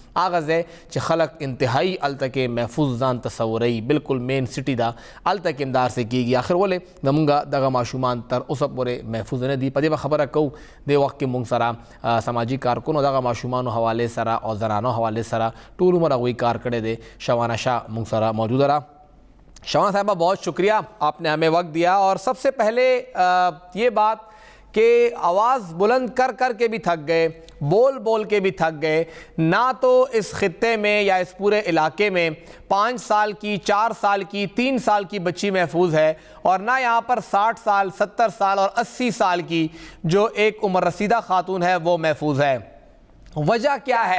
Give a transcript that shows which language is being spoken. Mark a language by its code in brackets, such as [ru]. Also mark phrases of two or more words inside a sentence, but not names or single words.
[ps] هغه ځای چې خلک انتهایي هلته کې محفوظ ځان تصوروي بلکل [en] main city [ps] ده هلته کې هم دا هر څه کېږي آخر ولې زمونږ دغه ماشومان تر اوسه پورې محفوظ نه دي په دې به خبره کوو دې وخت کې موږ سره سماجي کارکنو دغه ماشومانو حوالې سره او زنانو حوالې سره ټول عمر هغوی کار کړی دی شوانه شاہ موږ سره موجوده [ur] رہا شوانہ صاحبہ بہت شکریہ آپ نے ہمیں وقت دیا اور سب سے پہلے یہ بات کہ آواز بلند کر کر کے بھی تھک گئے بول بول کے بھی تھک گئے نہ تو اس خطے میں یا اس پورے علاقے میں 5 سال کی 4 سال کی 3 سال کی بچی محفوظ ہے اور نہ یہاں پر 60 سال 70 سال اور 80 سال کی جو ایک عمر رسیدہ خاتون ہے وہ محفوظ ہے وجہ کیا ہے؟